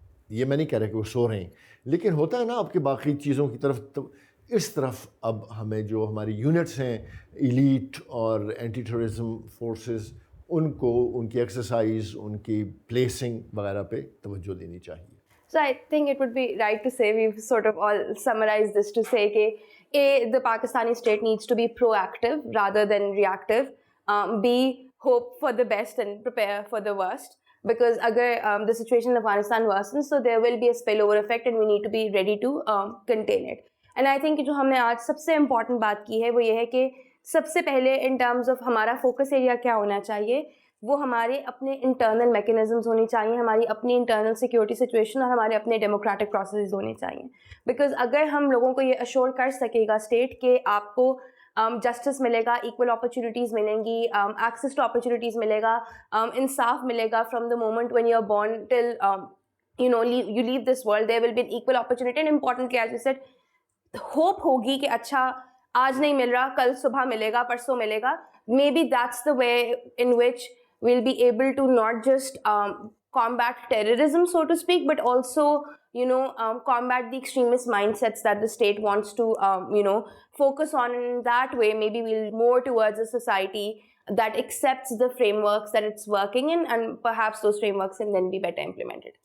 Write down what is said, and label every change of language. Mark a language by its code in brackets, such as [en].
[ur] یہ میں نہیں کہہ رہا کہ وہ سو رہے ہیں, لیکن ہوتا ہے نا آپ کے باقی چیزوں کی طرف, تو اس طرف اب ہمیں جو ہماری یونٹس ہیں ایلیٹ اور اینٹی ٹیررزم فورسز, ان کو ان کی ایکسرسائز, ان کی پلیسنگ وغیرہ پہ توجہ دینی چاہیے. [en] So I think it would be right to say, we've sort of all summarized this to say that the Pakistani state needs to be proactive rather than reactive. B, hope for the best and prepare for the worst. Because [ur] agar [en] the situation in Afghanistan worsens, so there will be a spillover effect and we need to be ready to contain it. And I think [ur] جو ہم نے آج سب سے important بات کی ہے وہ یہ ہے کہ سب سے پہلے ان ٹرمز آف ہمارا فوکس ایریا کیا ہونا چاہیے, وہ ہمارے اپنے انٹرنل میکینزمز ہونی چاہیے, ہماری اپنی انٹرنل سیکیورٹی سچویشن اور ہمارے اپنے ڈیموکریٹک پروسیسز ہونے چاہیے. [en] because [ur] اگر ہم لوگوں کو یہ اشور کر سکے گا اسٹیٹ کہ آپ کو جسٹس ملے گا, ایکول اپرچونیٹیز ملیں گی, ایکسیس ٹو اپرچونیٹیز ملے گا, انصاف ملے گا [en] From the moment when you are born till you leave this world, there will be an equal opportunity. And importantly, as you said, [ur] hope ہوگی کہ اچھا آج نہیں مل رہا, کل صبح ملے گا, پرسوں ملے گا. [en] Maybe that's the way in which we'll be able to not just combat terrorism, so to speak, but also, combat the extremist mindsets that the state wants to, focus on. In that way, maybe we'll more towards a society that accepts the frameworks that it's working in, and perhaps those frameworks can then be better implemented.